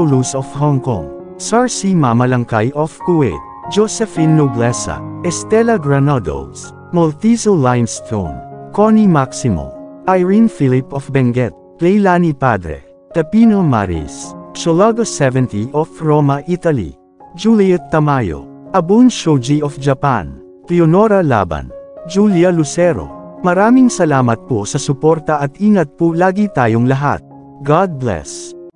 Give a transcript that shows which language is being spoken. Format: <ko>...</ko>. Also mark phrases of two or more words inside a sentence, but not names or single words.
<en>Luz of Hong Kong, Sarsi Mamalangkay of Kuwait, Josephine Noblesa, Estela Granados, Maltizo Limestone, Connie Maximo, Irene Philip of Benguet, Leilani Padre, Tapino Maris, Sholago 70 of Roma, Italy, Juliet Tamayo, Abun Shoji of Japan, Leonora Laban, Julia Lucero.</en> <tl>Maraming salamat po sa suporta at ingat po lagi tayong lahat.</tl> <en>God bless.</en>